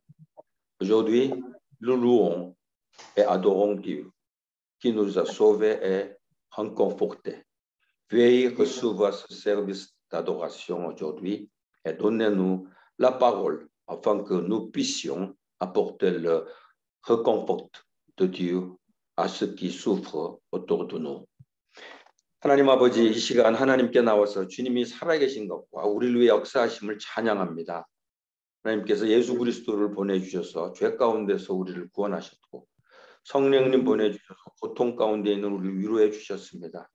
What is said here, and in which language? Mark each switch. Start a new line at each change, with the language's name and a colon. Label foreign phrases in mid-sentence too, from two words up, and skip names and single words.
French: Aujourd'hui, nous louons et adorons Dieu qui nous a sauvés et réconfortés. Veuillez recevoir ce service d'adoration aujourd'hui et donnez-nous la parole afin que nous puissions apporter le réconfort de Dieu à ceux qui souffrent autour de nous.
Korean: 하나님 아버지, 이 시간 하나님께 나와서 주님이 살아계신 것과 우리를 위해 역사하심을 찬양합니다. 하나님께서 예수 그리스도를 보내주셔서 죄 가운데서 우리를 구원하셨고 성령님 보내주셔서 고통 가운데 있는 우리를 위로해 주셨습니다.